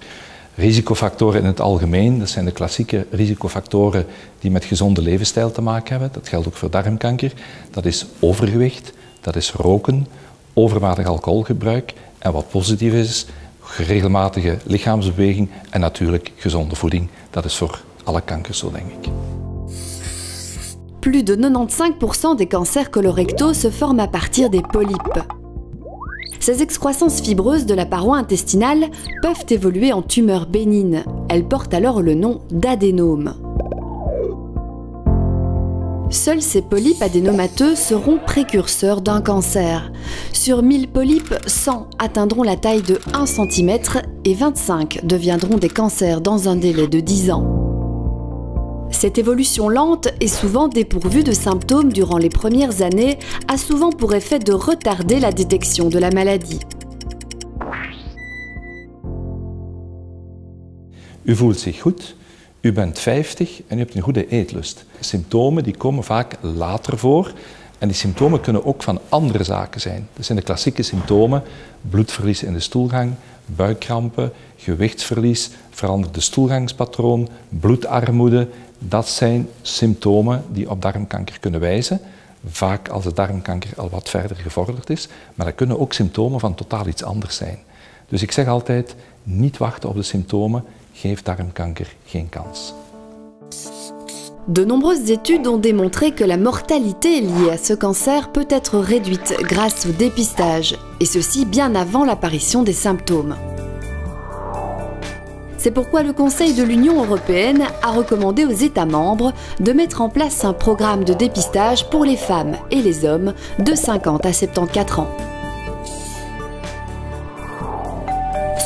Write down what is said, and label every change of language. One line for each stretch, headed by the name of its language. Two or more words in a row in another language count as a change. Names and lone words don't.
Dutch: Risicofactoren in het algemeen, dat zijn de klassieke risicofactoren die met gezonde levensstijl te maken hebben. Dat geldt ook voor darmkanker. Dat is overgewicht, dat is roken, overmatig alcoholgebruik en wat positief is, regelmatige lichaamsbeweging en natuurlijk gezonde voeding. Dat is voor alle kankers zo, denk ik.
French: Plus de 95% des cancers colorectaux se forment à partir des polypes. Ces excroissances fibreuses de la paroi intestinale peuvent évoluer en tumeurs bénignes. Elles portent alors le nom d'adénomes. Seuls ces polypes adénomateux seront précurseurs d'un cancer. Sur 1000 polypes, 100 atteindront la taille de 1 cm et 25 deviendront des cancers dans un délai de 10 ans. Cette évolution lente et souvent dépourvue de symptômes durant les premières années a souvent pour effet de retarder la détection de la maladie.
Dutch: U voelt zich goed, u bent 50 en u hebt een goede eetlust. Symptomen die komen vaak later voor en die symptomen kunnen ook van andere zaken zijn. Dat zijn de klassieke symptomen: bloedverlies in de stoelgang, buikkrampen, gewichtsverlies, veranderde stoelgangspatroon, bloedarmoede. Dat zijn symptomen die op darmkanker kunnen wijzen. Vaak als de darmkanker al wat verder gevorderd is, maar dat kunnen ook symptomen van totaal iets anders zijn. Dus ik zeg altijd, niet wachten op de symptomen, geef darmkanker geen kans.
French: De nombreuses études ont démontré que la mortalité liée à ce cancer peut être réduite grâce au dépistage, et ceci bien avant l'apparition des symptômes. C'est pourquoi le Conseil de l'Union européenne a recommandé aux États membres de mettre en place un programme de dépistage pour les femmes et les hommes de 50 à 74 ans.